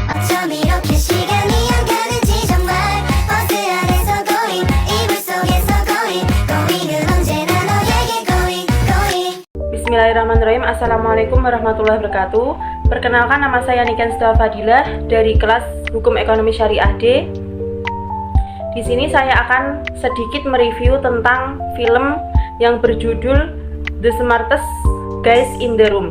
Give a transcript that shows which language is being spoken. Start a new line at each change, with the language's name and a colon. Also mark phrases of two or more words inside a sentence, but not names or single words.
Korean: 어쩜 이렇게 시간이 안 가는지 정말 버스 안에서 going 이불 속에서 going은 언제나 너에게 going.
Arabic: بسم الله الرحمن الرحيم. السلام عليكم ورحمة الله وبركاته.
Indonesian: Perkenalkan, nama saya Niken Stal Fadilah dari kelas Hukum Ekonomi Syariah D. Di sini saya akan sedikit mereview tentang film yang berjudul The Smartest Guys in the Room.